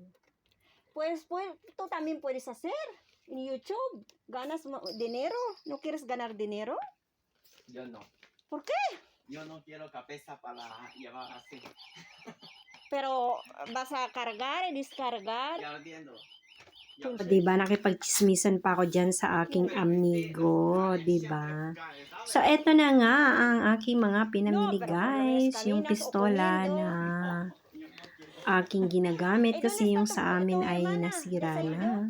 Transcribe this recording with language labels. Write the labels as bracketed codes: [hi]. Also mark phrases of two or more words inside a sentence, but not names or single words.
[es] Pues tú también puedes hacer en YouTube. ¿Ganas dinero? ¿No quieres ganar dinero? Yo no. ¿Por qué? Yo no quiero cabeza para llevar así. Pero vas a cargar y descargar. Ya lo entiendo. [tl] Diba, nakipagchismisan pa ako dyan sa aking amigo, diba? So, eto na nga ang aking mga pinamili, guys. Yung pistola na aking ginagamit kasi yung sa amin ay nasira na.